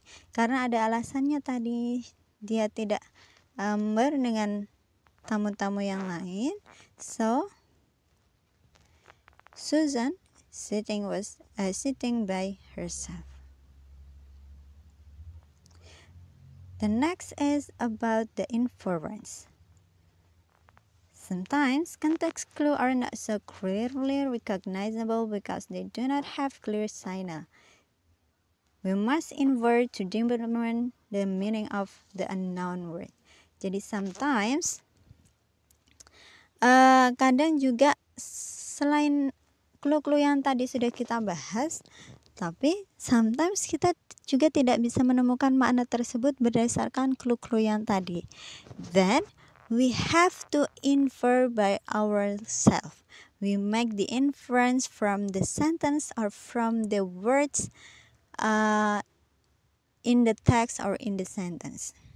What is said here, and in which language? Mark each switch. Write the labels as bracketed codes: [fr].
[id] Karena ada alasannya tadi dia tidak dengan tamu-tamu yang lain. [en] So, Susan sitting by herself. The next is about the inference. Sometimes context clues are not so clearly recognizable because they do not have clear signal. We must infer to determine the meaning of the unknown word. [id] Jadi sometimes kadang juga selain clue-clue yang tadi sudah kita bahas, tapi sometimes kita juga tidak bisa menemukan makna tersebut berdasarkan clue-clue yang tadi. [en] Then we have to infer by ourselves. We make the inference from the sentence or from the words in the text or in the sentence.